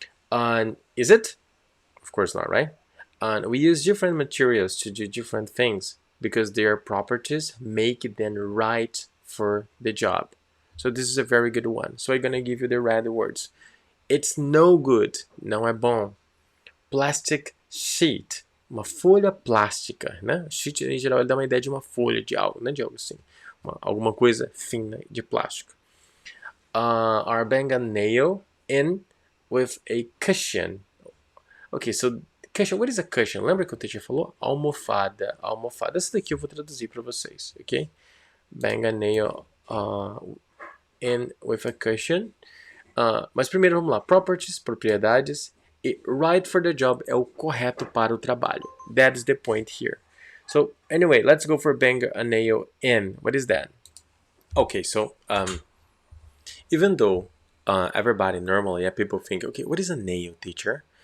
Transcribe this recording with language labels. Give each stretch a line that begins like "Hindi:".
English: And is it? Of course not, right? And we use different materials to do different things because their properties make them right for the job. So this is a very good one. So I'm gonna give you the red words. It's no good,
Portuguese: não é bom. Plastic sheet, uma folha plástica, né? Sheet em geral ele dá uma ideia de uma folha de algo, né? De algo assim, alguma coisa fina de plástico.
English: Or bang a nail in with a cushion. Okay, so cushion, what is a cushion?
Portuguese: Lembra que o teacher falou? Almofada, almofada. Essa daqui eu vou traduzir para vocês, ok?
English: Bang a nail in with a cushion.
Portuguese: Mas primeiro vamos lá.
English: Properties, propriedades. right for the job
Portuguese: é o correto para o trabalho.
English: That's the point here. So anyway, let's go for bang a nail in. What is that? Okay, so even though everybody normally, people think, okay, what is a nail, teacher?